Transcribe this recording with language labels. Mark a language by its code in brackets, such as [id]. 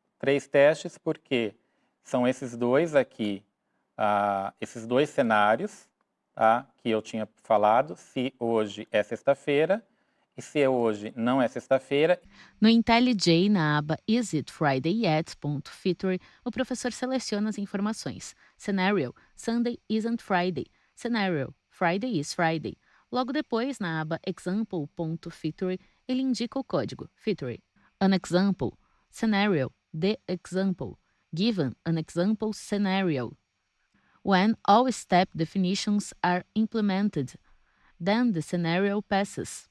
[pt] 3 testes porque são esses dois aqui, esses dois cenários, tá? Que eu tinha falado, se hoje é sexta-feira e se hoje não é sexta-feira. No IntelliJ, na aba Is It Friday Yet? Feature, o professor seleciona as informações. [en] Scenario: Sunday isn't Friday. Scenario: Friday is Friday. [pt] Logo depois, na aba Example.feature, ele indica o código. [en] Feature: An example. Scenario: The example. Given an example scenario. When all step definitions are implemented, then the scenario passes.